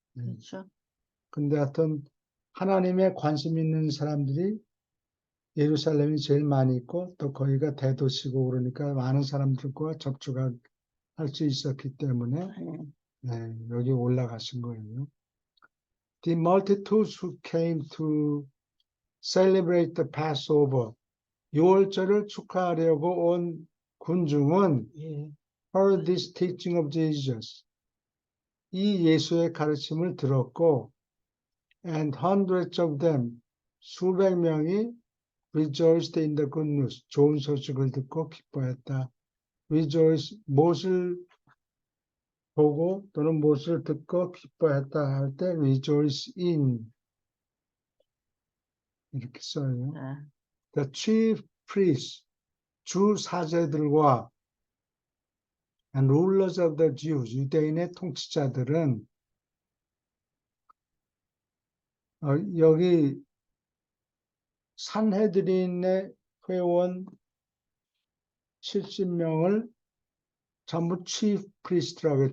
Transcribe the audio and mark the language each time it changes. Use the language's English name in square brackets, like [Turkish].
[Korean] 그렇죠. 근데 하여튼 하나님에 관심 있는 사람들이 예루살렘이 제일 많이 있고 또 거기가 대도시고 그러니까 많은 사람들과 접촉할 수 있었기 때문에 여기 올라가신 거예요. [English] The multitudes who came to celebrate the Passover, [Korean] 유월절을 축하하려고 온 군중은 [English] heard this teaching of Jesus, [Korean] 이 예수의 가르침을 들었고, [English] and hundreds of them, [Korean] 수백 명이 [English] rejoiced in the good news, [Korean] 좋은 소식을 듣고 기뻐했다. rejoice, 무엇을 보고 또는 무엇을 듣고 기뻐했다 할 때 rejoice in 이렇게 써요. [English] The chief priests, [Korean] 주 사제들과 [English] and rulers of the Jews, [Korean] 유대인의 통치자들은 여기 산헤드린의 회원 70명을 전부 chief priest라고 해요.